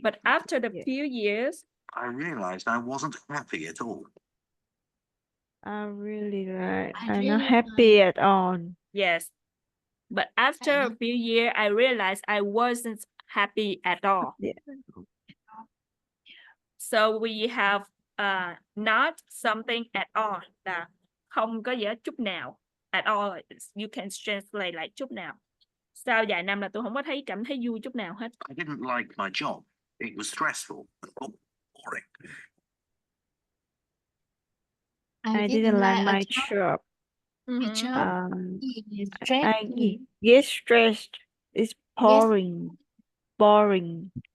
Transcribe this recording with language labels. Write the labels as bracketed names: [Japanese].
[English] But after the years. few years, I realized I wasn't happy at all. I'm I not really happy at all. yes. But after a few years, I realized I wasn't happy at all. Yeah. So we have not something at all [Vietnamese] là không có gì hết chút nào. [English] At all, you can translate like [Vietnamese] chút nào. Sau vài năm là tôi không có cảm thấy vui chút nào hết. [English] I didn't like my job. It was stressful and boring. I didn't like my job. job. Mhm. Stress. I get stressed. It's boring.